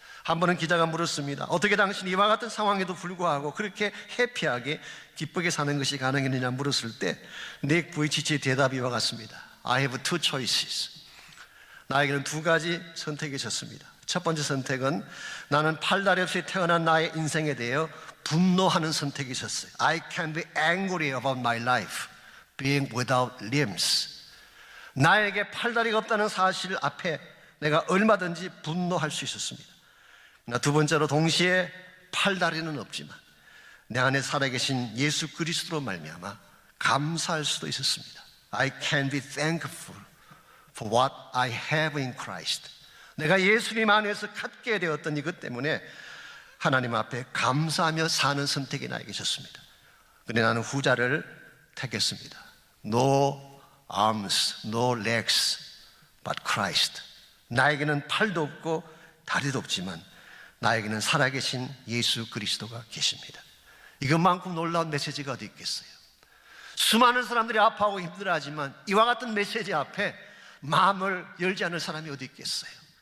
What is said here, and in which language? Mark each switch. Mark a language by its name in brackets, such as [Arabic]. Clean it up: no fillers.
[Korean] 한 번은 기자가 물었습니다. 어떻게 당신이 이와 같은 상황에도 불구하고 그렇게 해피하게 기쁘게 사는 것이 가능했느냐 물었을 때 닉 부이치치의 대답이 이와 같습니다. [English] I have two choices. [Korean] 나에게는 두 가지 선택이 있었습니다. 첫 번째 선택은 나는 팔다리 없이 태어난 나의 인생에 대해 분노하는 선택이 있었어요. [English] I can be angry about my life being without limbs. [Korean] 나에게 팔다리가 없다는 사실 앞에 내가 얼마든지 분노할 수 있었습니다. 두 번째로 동시에 팔다리는 없지만 내 안에 살아계신 예수 그리스도로 말미암아 감사할 수도 있었습니다. [English] I can be thankful for what I have in Christ. [Korean] 내가 예수님 안에서 갖게 되었던 이것 때문에 하나님 앞에 감사하며 사는 선택이 나에게 있었습니다. 그런데 나는 후자를 택했습니다. [English] No arms, no legs, but Christ. [Korean] 나에게는 팔도 없고 다리도 없지만 나에게는 살아계신 예수 그리스도가 계십니다. 이것만큼 놀라운 메시지가 어디 있겠어요? 수많은 사람들이 아파하고 힘들어하지만 이와 같은 메시지 앞에 마음을 열지 않을 사람이 어디 있겠어요?